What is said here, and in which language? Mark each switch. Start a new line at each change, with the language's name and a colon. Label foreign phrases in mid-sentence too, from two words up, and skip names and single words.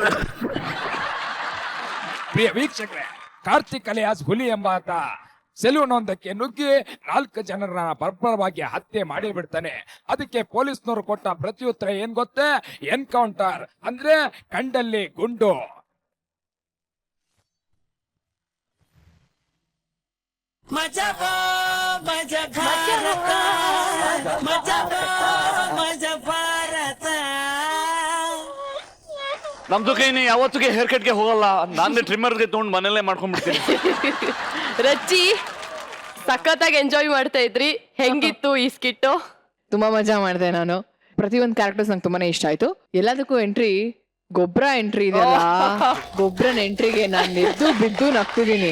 Kannada: ಪ್ರಿಯ ವೀಕ್ಷಕರೇ, ಕಾರ್ತಿಕ್ ಅಲಿಯಾಸ್ ಹುಲಿ ಎಂಬಾತ ಸೆಲೂನ್ ಒಂದಕ್ಕೆ ನುಗ್ಗಿ 4 ಜನರನ್ನ ಬರ್ಬರವಾಗಿ ಹತ್ಯೆ ಮಾಡಿ ಬಿಡ್ತಾನೆ. ಅದಕ್ಕೆ ಪೊಲೀಸ್ನವರು ಕೊಟ್ಟ ಪ್ರತ್ಯುತ್ತರ ಏನ್ ಗೊತ್ತೇ? ಎನ್ಕೌಂಟರ್ ಅಂದ್ರೆ ಕಂಡಲ್ಲಿ ಗುಂಡು.
Hindi: मजा मजा भारत मजा मजा भारत
Kannada: ನಮ್ದು ಕೈ ನೀ ಯಾವತ್ತಿಗೆ ಹೇರ್ ಕಟ್ಗೆ ಹೋಗಲ್ಲ, ನಾನೇ ಟ್ರಿಮ್ಮರ್ಗೆ ತಗೊಂಡು ಮನೇಲೆ ಮಾಡ್ಕೊಂಡ್ಬಿಡ್ತೀನಿ. ರಚ್ಚಿ ಸಖತ್ತಾಗಿ ಎಂಜಾಯ್ ಮಾಡ್ತಾ ಇದ್ರಿ. ಹೆಂಗಿತ್ತು ಈ ಸ್ಕಿಟ್ಟು? ತುಂಬಾ ಮಜಾ ಮಾಡಿದೆ ನಾನು. ಪ್ರತಿಯೊಂದು ಕ್ಯಾರೆಕ್ಟರ್ಸ್ ನಂಗೆ ತುಂಬಾನೇ ಇಷ್ಟ ಆಯ್ತು. ಎಲ್ಲದಕ್ಕೂ ಎಂಟ್ರಿ ಗೊಬ್ಬರ ಎಂಟ್ರಿ ಇದೆಯಲ್ಲ, ಗೊಬ್ಬರನ ಎಂಟ್ರಿಗೆ ನಾನು ಎದ್ದು ಬಿದ್ದು ನಗ್ತಿದ್ದೀನಿ.